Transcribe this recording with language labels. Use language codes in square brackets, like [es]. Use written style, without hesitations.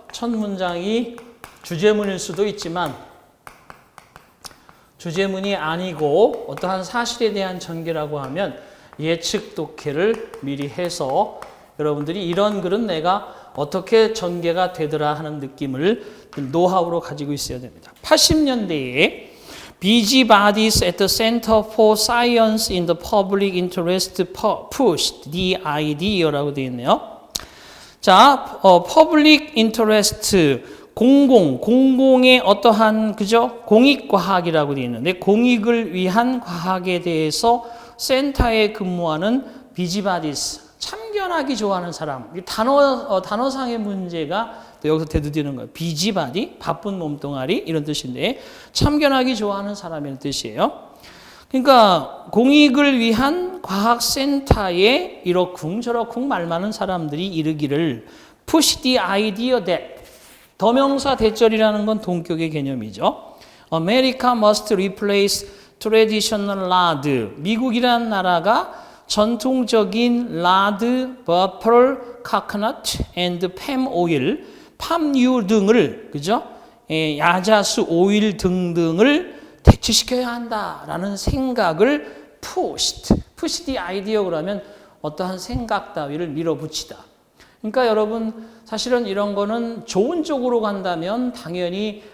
[ko] 첫 문장이 주제문일 수도 있지만 주제문이 아니고 어떠한 사실에 대한 전개라고 하면 예측 독해를 미리 해서 여러분들이 이런 글은 내가 어떻게 전개가 되더라 하는 느낌을 노하우로 가지고 있어야 됩니다. [en] 80년대에 Busybodies at the Center for Science in the Public Interest pushed the idea [ko] 라고 되어 있네요. 자, Public Interest, 공공의 어떠한 그죠? 공익과학이라고 되어 있는데 공익을 위한 과학에 대해서 센터에 근무하는 Busybodies, 참견하기 좋아하는 사람. 단어상의 문제가 또 여기서 대두되는 거예요. 비지바디, 바쁜 몸뚱아리 이런 뜻인데 참견하기 좋아하는 사람이라는 뜻이에요. 그러니까 공익을 위한 과학센터에 이러쿵 저러쿵 말 많은 사람들이 이르기를 [en] push the idea that [ko] 더명사 대절이라는 건 동격의 개념이죠. [en] America must replace traditional lard. [ko] 미국이라는 나라가 전통적인 라드, 버펄, 코코넛, and 팜 오일, 팜유 등을 그죠? 야자수, 오일 등등을 대체시켜야 한다라는 생각을 [en] push the idea [ko] 그러면 어떠한 생각 따위를 밀어붙이다. 그러니까 여러분 사실은 이런 거는 좋은 쪽으로 간다면 당연히